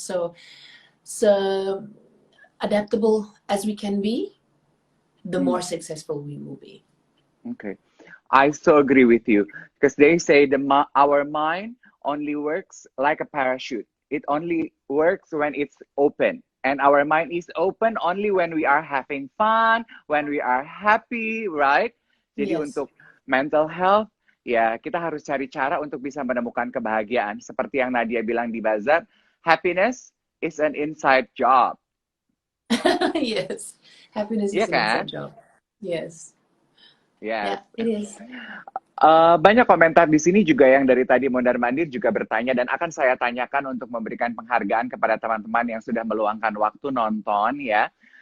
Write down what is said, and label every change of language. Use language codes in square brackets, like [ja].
[en] So adaptable as we can be, the more successful we will be. Okay, I so agree with you, because they say our mind only works like a parachute. It only works when it's open, and our mind is open only when we are having fun, when we are happy, right? [id] Jadi untuk mental health, ya kita harus cari cara untuk bisa menemukan kebahagiaan. Seperti yang Nadya bilang di Bazar, [en] happiness is an inside job. Yes, happiness is an inside job. Yes. Yeah, it is. [id] Banyak komentar di sini juga yang dari tadi mondar-mandir juga bertanya, dan akan saya tanyakan untuk memberikan penghargaan kepada teman-teman yang sudah meluangkan waktu nonton ya.